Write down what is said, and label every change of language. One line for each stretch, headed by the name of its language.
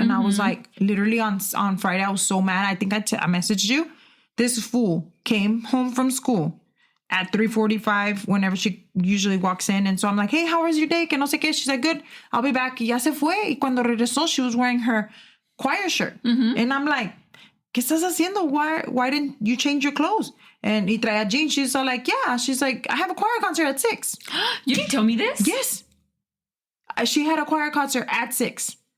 English: And I was like, literally on Friday, I was so mad. I think I messaged you. This fool came home from school at 3:45 whenever she usually walks in. And so I'm like, hey, how was your day?
Spanish: Que no sé qué.
English: She's like, good. I'll be back.
Spanish: Y ya se fue. Y cuando regresó,
English: she was wearing her choir shirt. And I'm like,
Spanish: ¿qué estás haciendo?
English: Why didn't you change your clothes? And
Spanish: y traía jeans.
English: She's all like, yeah. She's like, I have a choir concert at 6. You didn't tell me this? Yes. She had a choir concert at 6.